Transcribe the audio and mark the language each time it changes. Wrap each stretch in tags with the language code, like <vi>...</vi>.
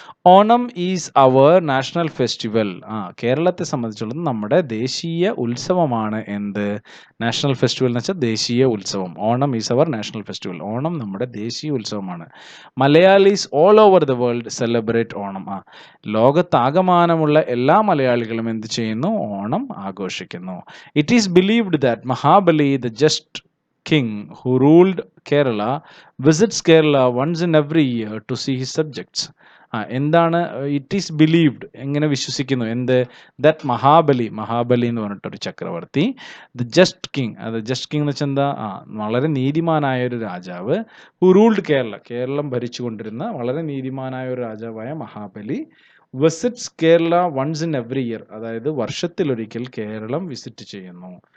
<en>Onam is our national festival.</en> <ml>കേരളത്തെ സംബന്ധിച്ചുള്ളത് നമ്മുടെ ദേശീയ ഉത്സവമാണ്. എന്ത്, നാഷണൽ ഫെസ്റ്റിവൽ എന്ന് വെച്ചാൽ ദേശീയ ഉത്സവം.</ml> <en>Onam is our national festival,</en> <ml>Onam നമ്മുടെ ദേശീയ ഉത്സവമാണ്.</ml> <en>Malayalis all over the world celebrate Onam.</en> <ml>ലോകത്താകമാനമുള്ള എല്ലാ മലയാളികളും എന്ത് ചെയ്യുന്നു, ഓണം ആഘോഷിക്കുന്നു.</ml> <en>It is believed that Mahabali, the just king who ruled Kerala, visits Kerala once in every year to see his subjects.</en> <ml>എന്താണ്,</ml> <en>it is believed,</en> <ml>എങ്ങനെ വിശ്വസിക്കുന്നു, എന്ത്, ദാറ്റ് മഹാബലി എന്ന് പറഞ്ഞിട്ടൊരു ചക്രവർത്തി,</ml> <en>the just king,</en> <ml>അത് ജസ്റ്റ് കിങ് എന്ന് വെച്ചാൽ എന്താ, വളരെ നീതിമാനായ ഒരു രാജാവ്,</ml> <en>who ruled</en> <ml>കേരളം ഭരിച്ചുകൊണ്ടിരുന്ന വളരെ നീതിമാനായ ഒരു രാജാവായ Mahabali</ml> <en>visits Kerala once in every year,</en> <ml>അതായത് വർഷത്തിലൊരിക്കൽ കേരളം വിസിറ്റ് ചെയ്യുന്നു.</ml>